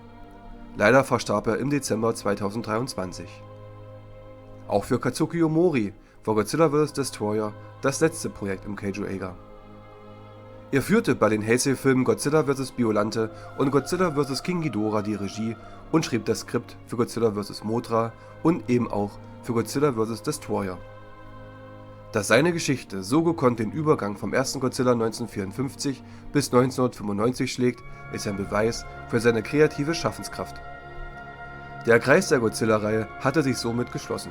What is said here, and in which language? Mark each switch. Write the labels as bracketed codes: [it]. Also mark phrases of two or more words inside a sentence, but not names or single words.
[de] Leider verstarb er im Dezember 2023. Auch für Kazuki Omori war Godzilla vs. Destroyer das letzte Projekt im Kaiju Eiga. Er führte bei den Heisei-Filmen Godzilla vs. Biollante und Godzilla vs. King Ghidorah die Regie und schrieb das Skript für Godzilla vs. Mothra und eben auch für Godzilla vs. Destroyer. Dass seine Geschichte so gekonnt den Übergang vom ersten Godzilla 1954 bis 1995 schlägt, ist ein Beweis für seine kreative Schaffenskraft. Der Kreis der Godzilla-Reihe hatte sich somit geschlossen.